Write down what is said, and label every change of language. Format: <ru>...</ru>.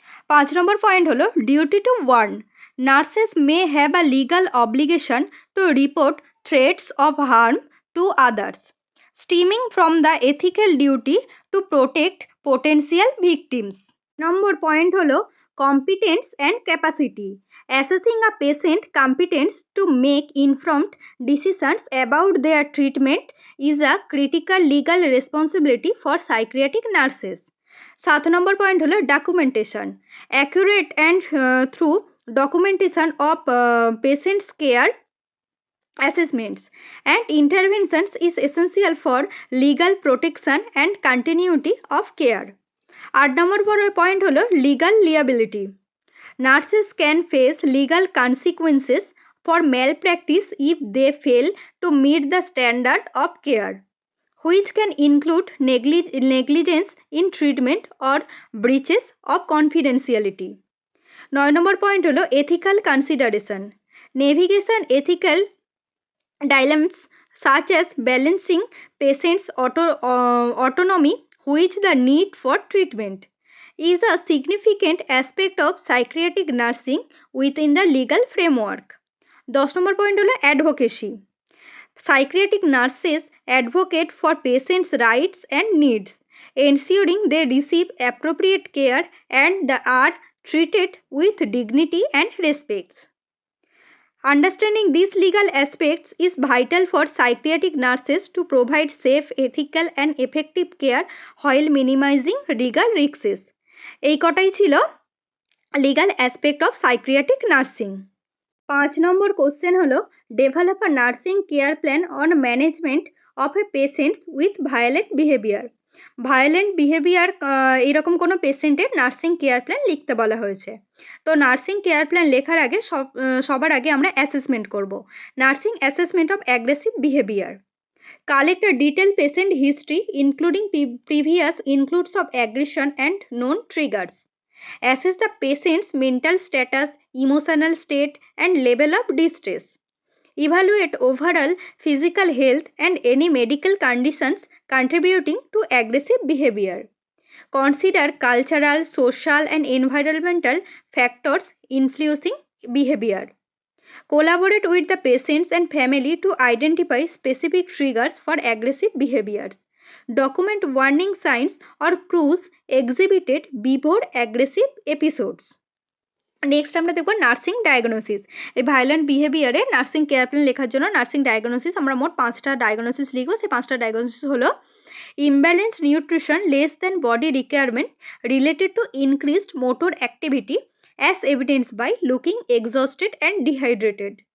<bn>5 নম্বর point হলো</bn> <en>Duty to warn. Nurses may have a legal obligation to report threats of harm to others, stemming from the ethical duty to protect potential victims.</en> <bn>Number point হলো competence and capacity.</bn> <en>Assessing a patient competence to make informed decisions about their treatment is a critical legal responsibility for psychiatric nurses.</en> <bn>7 number point হলো documentation.</bn> <en>Accurate and through documentation of patient's care assessments and interventions is essential for legal protection and continuity of care.</en> <bn>8 number point হলো legal liability.</bn> <en>Nurses can face legal consequences for malpractice if they fail to meet the standard of care, which can include negligence in treatment or breaches of confidentiality.</en> <bn>9 number point হলো ethical consideration.</bn> <en>Navigation ethical dilemmas such as balancing patients' autonomy with the need for treatment is a significant aspect of psychiatric nursing within the legal framework.</en> <bn>10 number point হলো advocacy.</bn> <en>Psychiatric nurses advocate for patients' rights and needs, ensuring they receive appropriate care and are treated with dignity and respect. Understanding these legal aspects is vital for psychiatric nurses to provide safe, ethical and effective care while minimizing legal risks.</en> <bn>এই কটাই ছিল legal aspect of psychiatric nursing. 5 number question হলো</bn> <en>Develop a nursing care plan on management of a patients with violent behaviour.</en> <bn>Violent behaviour এরকম কোনো পেশেন্টের nursing care plan লিখতে বলা হয়েছে। তো নার্সিং কেয়ার প্ল্যান লেখার আগে সবার আগে আমরা অ্যাসেসমেন্ট করব।</bn> <en>Nursing assessment of aggressive behaviour. Collect a detailed patient history including previous includes of aggression and known triggers. Assess the patient's mental status, emotional state and level of distress. Evaluate overall physical health and any medical conditions contributing to aggressive behavior. Consider cultural, social, and environmental factors influencing behavior. Collaborate with the patients and family to identify specific triggers for aggressive behaviors. Document warning signs or clues exhibited before aggressive episodes.</en> <bn>Next আমরা দেখব nursing diagnosis. এই violent বিহেভিয়ারে nursing care plan লেখার জন্য nursing diagnosis আমরা মোট 5টা diagnosis লিখব। সেই 5টা ডায়াগনোসিস হলো</bn> <en>Imbalance nutrition less than body requirement related to increased motor activity as evidence by looking exhausted and dehydrated.</en>